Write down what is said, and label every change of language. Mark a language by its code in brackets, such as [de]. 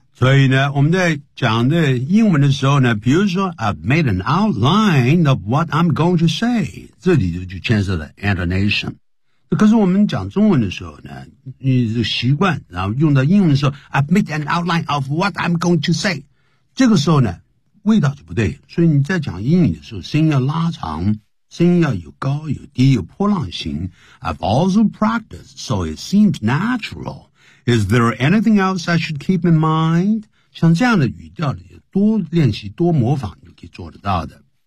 [zh] 所以呢我们在讲的英文的时候呢，比如说 [en] I've made an outline of what I'm going to say， [zh] 这里就牵涉了 intonation。可是我们讲中文的时候呢，你是习惯然后用到英文的时候， [en] I've made an outline of what I'm going to say， [zh] 这个时候呢味道就不对。所以你在讲英语的时候，声音要拉长，声音要有高有低，有波浪形。 [en] I've also practiced so it seems naturalIs there anything else I should keep in mind? [zh] 像这样的语调里多练习多模仿就可以做得到的。